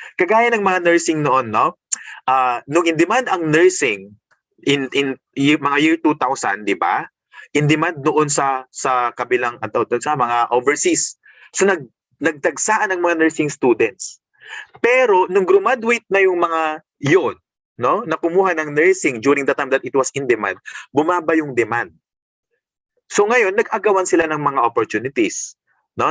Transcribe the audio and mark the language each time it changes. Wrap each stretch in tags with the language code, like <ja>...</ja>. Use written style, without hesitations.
<tl>Kagaya ng mga nursing noon, no? Nung in demand ang nursing in mga year 2000, di ba? In demand noon sa kabilang sa mga overseas. So nagtagsaan ng mga nursing students. Pero nung graduate na yung mga yon, no? Na kumuha ng nursing</tl> <en>during the time that it was in demand,</en> <tl>bumaba yung demand. So ngayon nag-agawan sila ng mga opportunities, no?</tl>